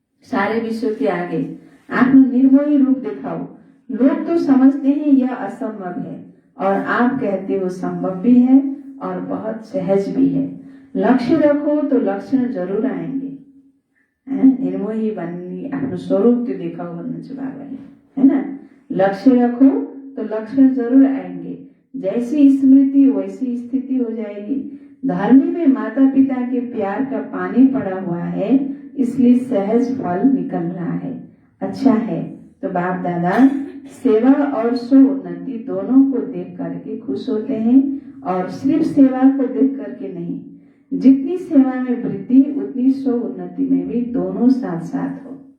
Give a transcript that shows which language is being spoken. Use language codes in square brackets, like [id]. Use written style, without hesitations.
[hi] सारे विश्व के आगे अपना निर्मोही रूप दिखाओ। लोग तो समझते हैं यह असंभव है और आप कहते हो संभव भी है और बहुत सहज भी है। लक्ष्य रखो तो लक्षण जरूर आएंगे। [ne] निर्मोही बन्ने आफ्नो स्वरूप त्यो दिखाओ भन्नुहुन्छ बाबाले, हैन? [hi] लक्ष्य रखो तो लक्षण जरूर आएंगे। जैसी स्मृति वैसी स्थिति हो जाएगी। धरनी में माता पिता के प्यार का पानी पड़ा हुआ है, इसलिए सहज फल निकल रहा है। अच्छा है, तो बाप दादा सेवा और स्वोन्नति दोनों को देख करके खुश होते हैं, और सिर्फ सेवा को देख करके नहीं, जितनी सेवा में वृद्धि उतनी स्वोन्नति में भी दोनों साथ साथ हो।